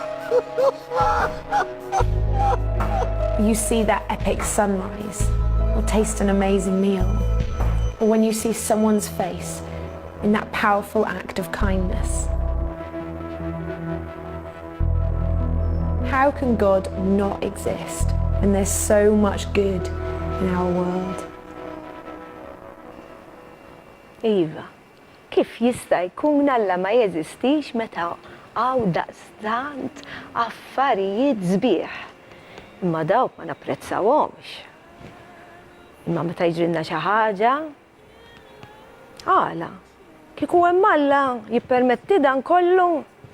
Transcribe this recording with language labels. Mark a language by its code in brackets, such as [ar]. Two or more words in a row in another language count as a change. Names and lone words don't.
[en] You see that epic sunrise, or taste an amazing meal, or when you see someone's face in that powerful act of kindness. How can God not exist when there's so much good in our world? [mt] Iva, kif jista' jkun Alla ma jeżistix meta għaw daqstant affarijiet sbieħ. Imma dawk ma napprezzawhomx. Imma meta jġrilna xi ħaġa, għala, kieku hemm Alla jippermetti dan kollu.